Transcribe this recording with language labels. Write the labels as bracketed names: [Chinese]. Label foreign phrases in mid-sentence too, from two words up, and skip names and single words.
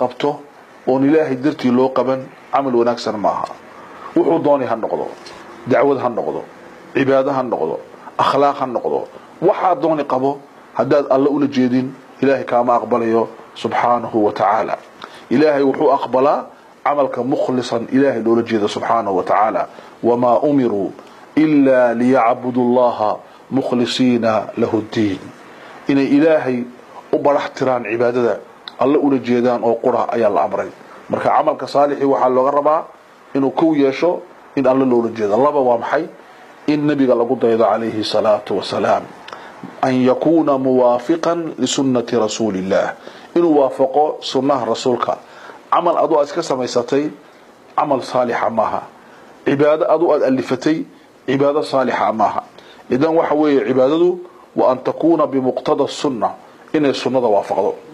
[Somali] qabto oo ilaahay dartii loo qaban amal wanaagsan ma aha wuxuu doonay ha noqdo dacwad ha noqdo cibaado ha noqdo akhlaaq ha noqdo waxa doonay qabo hadaad alla ula jeedin ilaahay kaama aqbalayo [Arabic] سبحانه وتعالى [Somali] ilaahay wuxuu aqbalaa amalka mukhlisan ilaahay loola jeedo [Arabic] سبحانه وتعالى وما أمروا إلا ليعبدوا الله مخلصين له الدين [Somali] ina ilaahay u baraxtiraan cibaadada alla ula jeedaan oo qura ayaa la amray marka amalka saalixi waxa looga rabaa inuu ku yeesho in alla loola jeedo laba waa maxay in nabiga lagu daydo [Arabic] عليه الصلاة والسلام أن يكون موافقا لسنة رسول الله [Somali] inuu waafaqo sunnah rasuulka amal adu iska samaysatay amal saalixa maaha cibaado adu aad alifatay cibaado saalixa maaha idan waxa weeye cibaadadu [Arabic] وأن تكون بمقتضى سنة [Somali] inay sunnada waafaqdo